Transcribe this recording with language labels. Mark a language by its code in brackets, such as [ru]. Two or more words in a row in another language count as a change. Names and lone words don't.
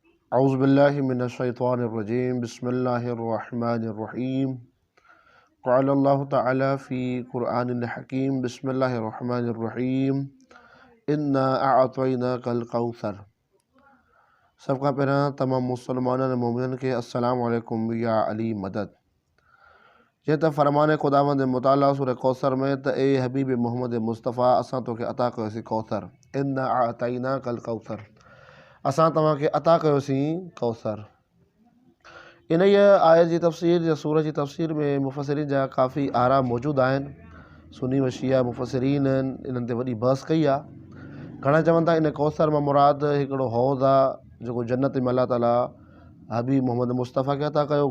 [ar] أعوذ بالله من الشيطان الرجيم بسم الله الرحمن الرحيم قال الله تعالى في القرآن الحكيم بسم الله الرحمن الرحيم إنا أعطيناك الكوثر. [sd] सभ खां पहिरियां तमामु मुसलमाननि मोमिननि खे [ar] السلام عليكم يا علي مدد. [sd] जीअं त फ़रमान ख़ुदावंद मुताला सूरह कौसर में त ए हबीब मोहम्मद मुस्तफ़ा असां तोखे अता कयोसीं कौसर। [ar] إنا أعطيناك الكوثر, [sd] असां तव्हांखे अता कयोसीं कौसर। इन आयत जी तफ़सीर या सूरत जी तफ़सीर में मुफ़सिरीन जा काफ़ी आरा मौजूदु आहिनि। सुन्नी व शिया मुफ़सिरीन इन्हनि ते वॾी बहस कई आहे। घणा चवनि था इन कौसर मां मुराद हिकिड़ो हौज़ आहे जेको जन्नत में अल्लाह ताला हबीब मोहम्मद मुस्तफ़ा खे अता कयो।